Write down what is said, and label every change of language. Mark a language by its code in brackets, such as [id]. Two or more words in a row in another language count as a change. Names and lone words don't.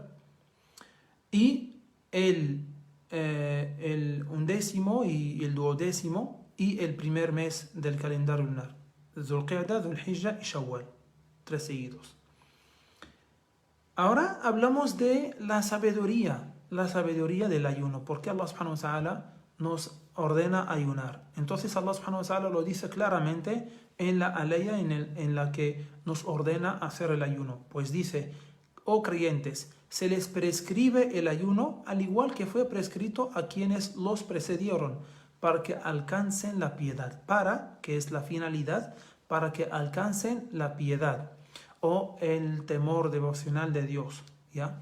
[es] Y el 11º y el 12º y el primer mes del calendario lunar, Dhul Qa'da, Dhul Hijjah y Shawwal, 3 seguidos. Ahora hablamos de la sabiduría del ayuno, porque Allah [ar] سبحانه وتعالى [es] nos ordena ayunar. Entonces Allah [ar] سبحانه وتعالى [es] lo dice claramente en la aleya en la que nos ordena hacer el ayuno. Pues dice: oh creyentes, se les prescribe el ayuno al igual que fue prescrito a quienes los precedieron, para que alcancen la piedad. Que es la finalidad, para que alcancen la piedad o el temor devocional de Dios, ¿ya?